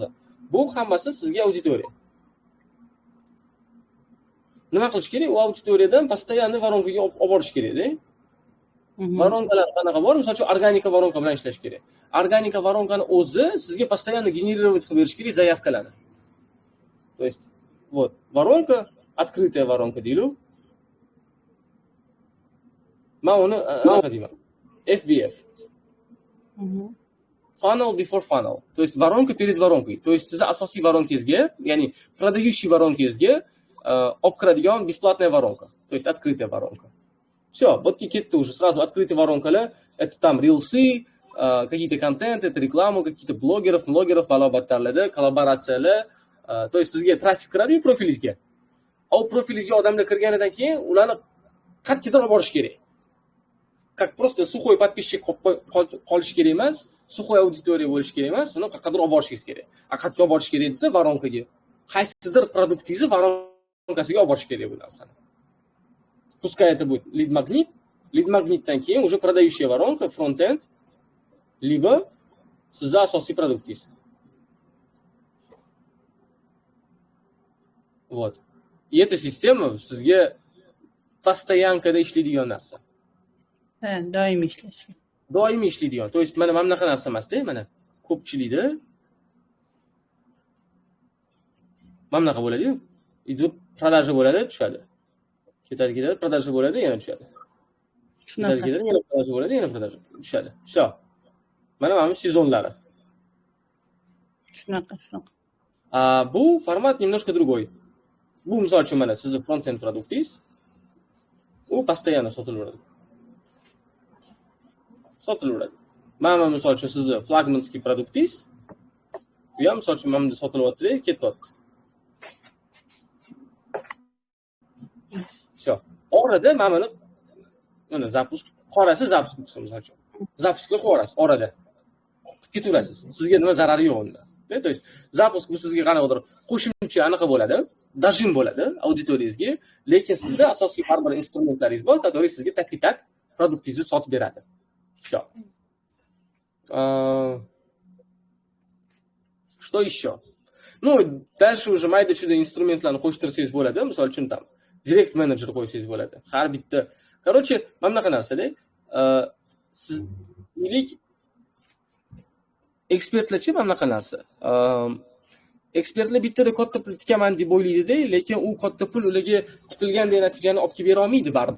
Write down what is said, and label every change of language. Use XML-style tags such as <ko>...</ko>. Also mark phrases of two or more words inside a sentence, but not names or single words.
<uz>Bu hammasi sizga auditoriya. Nima qilish kerak? U auditoriyadan постоянно voronkaga olib borish kerak-da. Voronkalar qanaqa bor? Misol uchun organika voronka bilan ishlash kerak. Organika voronkani o'zi sizga постоянно generировать qilib berish kerak заявkalarni.</uz> <ru>То есть, вот, воронка, открытая воронка deylik.</ru> <uz>Men uni anaqa deyman. FBF.</uz> <en>Funnel before funnel.</en> <ru>То есть, воронка перед воронкой. То есть,</ru> <uz>siz asosiy voronkangizga, ya'ni продающий voronkangizga olib kiradigan</uz> <ru>бесплатная воронка. То есть, открытая воронка. Все, вот какие-то уже сразу открытые воронкали, это там рилсы, какие-то контенты, это рекламу, какие-то блогеров, балабаттарлады, коллаборациялы, то есть</ru> <uz>sizga trafik kiradi profilingizga. O profilingizga odamlar kirganidan keyin ularni qattiqroq olib borish kerak.</uz> <ru>Как просто сухой подписчик</ru> <uz>qolish kerak emas, сухой auditoriya bo'lish kerak emas, uni qattiqroq olib borishingiz kerak. Qattiq olib borish kerak desa, воронкаga, qaysidir produktingizni voronkasiga olib borish kerak bu narsani.</uz> <ru>Пускай это будет lead-магнит,</ru> <uz>lead-магнитdan keyin</uz> <ru>уже продающая воронка,</ru> <uz>front-end, либо sizni asosiy produktingiz.</uz> <ru>Вот. И эта система</ru> <uz>sizga постоянкада ishlaydigan narsa. Doimiy ishlashi. Doimiy ishlaydigan.</uz> <ru>То есть</ru> <uz>mana bunaqa narsa emas-da, mana ko'pchilikda mana bunaqa bo'ladi-yu. Idib продажа bo'ladi, tushadi. ketadi, продажа bo'ladi, yana tushadi. Shunaqa. Ketadi, yana продажа bo'ladi, yana продажа tushadi. Всё. Mana сезонlari. Shunaqa. Bu format</uz> <ru>немножко другой.</ru> <uz>Bu misol uchun mana sizning front-end produktingiz u постоянно sotilaveradi. Mana misol uchun sizning flagmanskiy produktingiz bu ham misol uchun mana sotilyapti, ketyapti.</uz> <ru>Всё.</ru> <uz>Orada mana запуск, qorasi запуск bo'lsa misol uchun. Запускni qorasi orada. Ketaverasiz. Sizga nima zarari yo'q unda.</uz> <ru>То есть запуск</ru> <uz>bu sizga qanaqadir qo'shimcha anaqa bo'ladi, dajin bo'ladi auditoriyangizga, lekin sizda asosiy baribir instrumentlaringiz bor, который sizga tak produktingizni sotib beradi.</uz> <ru>Всё. Что еще? Дальше уже</ru> <uz>mayda-chuda instrumentlarni qo'shtirsangiz bo'ladi. Misol uchun tam direct manager qo'ysangiz bo'ladi. Har bitta. Короче, mana bunaqa narsada siz ilik ekspertlarchi mana bunaqa narsa. Ekspertlar bittada katta pul tikaman deb o'ylaydi-da, lekin u katta pul ularga kutilgandek natijani olib kelib bera olmaydi baribir.</uz>